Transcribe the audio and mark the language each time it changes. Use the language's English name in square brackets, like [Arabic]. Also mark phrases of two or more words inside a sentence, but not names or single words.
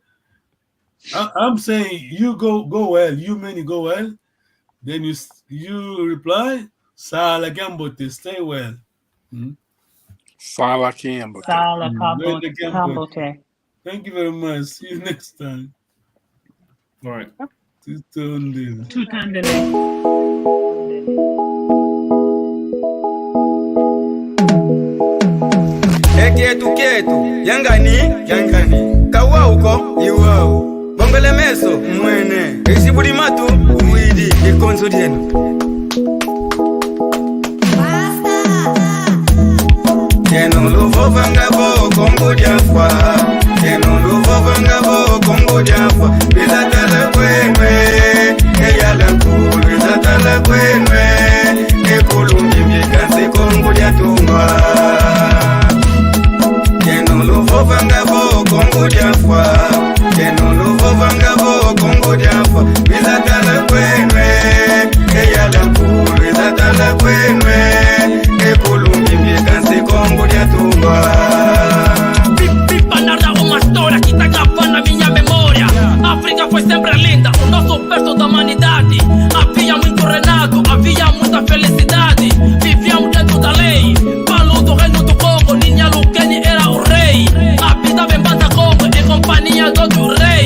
[English] I'm saying you go well. You mean go well. Then you reply [Kongo] Sala Kiambote. [English] Stay well. [Kongo] Sala Kiambote. Sala Kiambote. [English] Thank you very much. See you next time. All right. [Kongo] Tutandele. Kietu yangani kawa uko iwao bongole meso mwene isibudi matu uwidi ikonzo dienu Keno luvo vangabo kongo diafwa Keno luvo vangabo kongo diafwa Bizatala kwenwe Eyala kulu bizatala kwenwe Ekulumbi mikasi kongo diatumwa Keno luvo vangabo kongo diafwa Keno luvo vangabo kongo diafwa Bizatala kwenwe Eyala kulu bizatala kwenwe Ekulumbi mikasi kongo diatumwa [Portuguese] Pipa uma história que tá gravando na minha memória. África foi sempre linda, o nosso berço da humanidade. Havia muito reinado, havia muita felicidade. Vivíamos dentro da lei, Palo do reino do Congo, Ninha Lukeni era o rei. Habitava em Banda Congo, em companhia do outro rei.